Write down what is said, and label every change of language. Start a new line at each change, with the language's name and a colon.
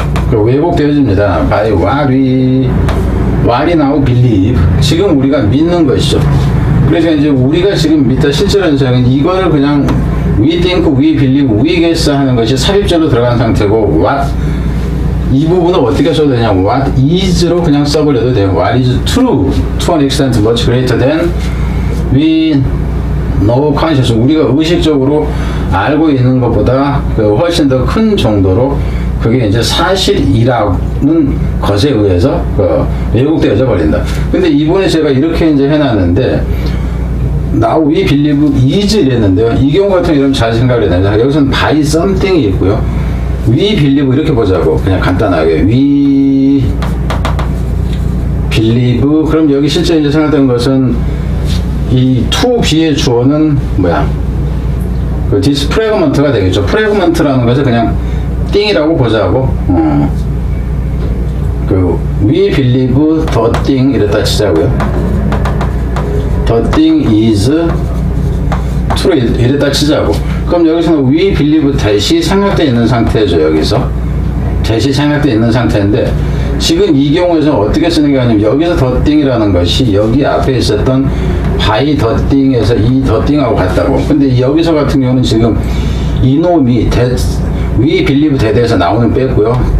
Korean: 그 왜곡되어집니다.
English: by what we now believe.
Korean: 지금 우리가 믿는 것이죠. 그래서 이제 우리가 지금 믿다 실제로 현상은 이거를 그냥
English: we think, we believe, we guess
Korean: 하는 것이 삽입절로 들어간 상태고 what 이 부분을 어떻게 써도 되냐,
English: what is
Korean: 로 그냥 써버려도 돼요.
English: what is true to an extent much greater than we know conscious.
Korean: 우리가 의식적으로 알고 있는 것보다 훨씬 더 큰 정도로 그게 이제 사실이라는 것에 의해서 왜곡되어져 버린다. 근데 이번에 제가 이렇게 이제 해놨는데
English: now we believe is
Korean: 이랬는데요. 이 경우 같은 경우는 잘 생각을 해야 됩니다. 여기서는
English: by something
Korean: 이 있고요.
English: we believe
Korean: 이렇게 보자고. 그냥 간단하게
English: we believe.
Korean: 그럼 여기 실제 이제 생각된 것은 이 to be의 주어는 뭐야? 그
English: this fragment
Korean: 가 되겠죠. fragment라는 것을 그냥 띵이라고 보자고. 그
English: we believe the thing
Korean: 이랬다 치자고요.
English: the thing is true
Korean: 이랬다 치자고. 그럼 여기서는
English: we believe
Korean: 대시 생략되어 있는 상태죠. 여기서 대시 생략되어 있는 상태인데 지금 이 경우에서는 어떻게 쓰는 게 아니면 여기서 the thing이라는 것이 여기 앞에 있었던
English: by the thing
Korean: 에서 이
English: the thing
Korean: 하고 같다고. 근데 여기서 같은 경우는 지금 이놈이
English: we believe
Korean: 대대에서 나오는 뺐고요.